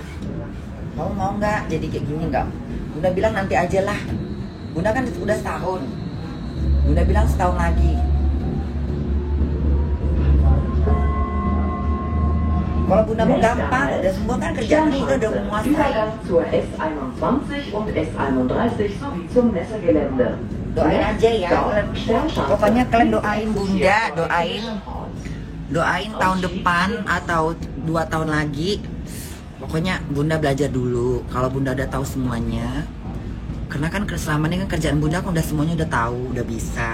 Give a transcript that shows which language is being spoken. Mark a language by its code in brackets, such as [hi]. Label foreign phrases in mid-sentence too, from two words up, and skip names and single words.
[id] Mau nggak jadi kayak gini nggak? Bunda bilang nanti aja lah. Bunda kan udah setahun. Bunda bilang setahun lagi. Kalau bunda mau gampang, udah semua kan kerjaan bunda udah menguasai. [de] Übergang zur S21 und S31 sowie zum Messegelände. [id] Doain aja ya. Pokoknya kalian doain bunda, doain tahun depan atau 2 tahun lagi. Pokoknya bunda belajar dulu. Kalau bunda udah tahu semuanya, karena kan selama ini kan kerjaan bunda kan udah semuanya udah tahu, udah bisa.